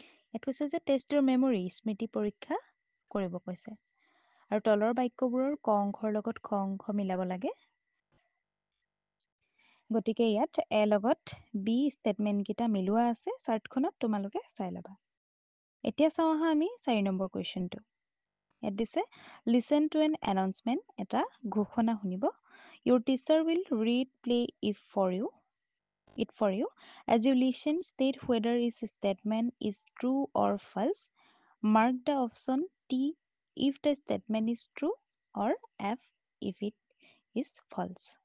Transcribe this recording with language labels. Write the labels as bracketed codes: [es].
[as] ইয়াত কৈছে যে [en] test your memory [as] স্মৃতি পৰীক্ষা কৰিব কৈছে আৰু তলৰ বাক্যবোৰৰ ক অংশৰ লগত খ অংশ মিলাব লাগে। গতিকে ইয়াত এ লগত বি ষ্টেটমেণ্টকেইটা মিলোৱা আছে চাৰ্টখনত, তোমালোকে চাই ল'বা। এতিয়া চাওঁ আহা আমি 4 নম্বৰ কুৱেশ্যনটো। ইয়াত দিছে [en] listen to an announcement, [as] এটা ঘোষণা শুনিব। [en] Your teacher will read play it for you as you listen state whether is statement is true or false. Mark the option T if the statement is true or F if it is false.